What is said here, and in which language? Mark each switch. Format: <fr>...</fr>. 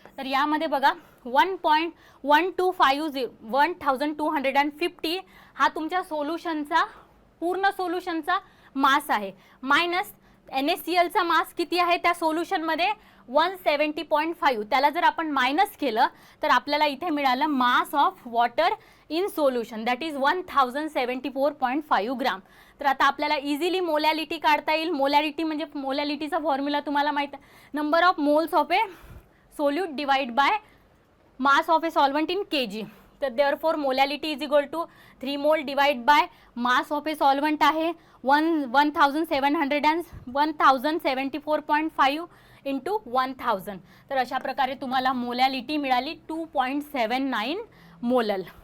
<mr>तर यामध्ये बघा 1250 हा तुमच्या सोल्युशनचा पूर्ण सोल्युशनचा मास आहे, मायनस NaClचा मास किती आहे त्या सोल्युशनमध्ये 170.5. त्याला जर आपण मायनस केलं तर आपल्याला इथे मिळालं</mr> <en>mass of water in solution that is</en> <mr>1074.5 ग्राम. तर आता आपल्याला इझिली मोलॅलिटी काढता येईल. मोलॅलिटी म्हणजे मोलॅलिटीचा फॉर्म्युला तुम्हाला माहिती आहे,</mr> <en>Number of moles of a solute divide by mass of a solvent in kg. तर therefore molality is equal to 3 mole divide by mass of a solvent आहे 1074.5 into 1000.</en> <mr>तर अशा प्रकारे तुम्हाला मोलॅलिटी मिळाली 2.79 मोलल.</mr>